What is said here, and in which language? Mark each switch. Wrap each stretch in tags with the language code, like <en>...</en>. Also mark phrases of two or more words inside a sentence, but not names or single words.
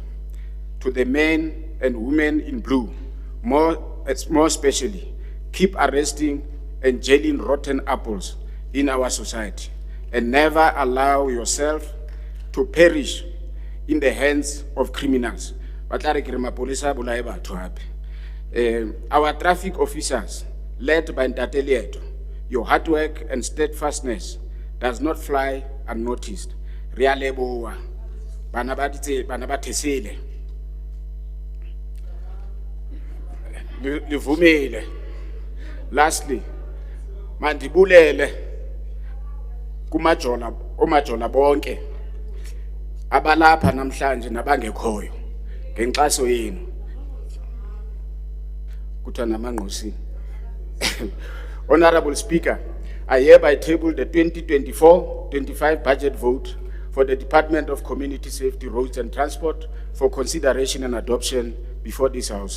<en>To the men and women in blue, more especially, keep arresting and jailing rotten apples in our society and never allow yourself to perish in the hands of criminals. Our traffic officers, led by Ntate Leeto, your hard work and steadfastness does not fly unnoticed.</en> <st>Re a leboha, bana ba thesele. Le vumile.</st> <xh>Lastly, mandibulele kumajola omajola bonke abalapha namhlanje nabangekhoyo ngenkxaso yenu kuthiwa namangqosini.</xh> <en>Honorable Speaker, I hereby table the 2024-25 budget vote for the Department of Community Safety, Roads and Transport for consideration and adoption before this House.</en>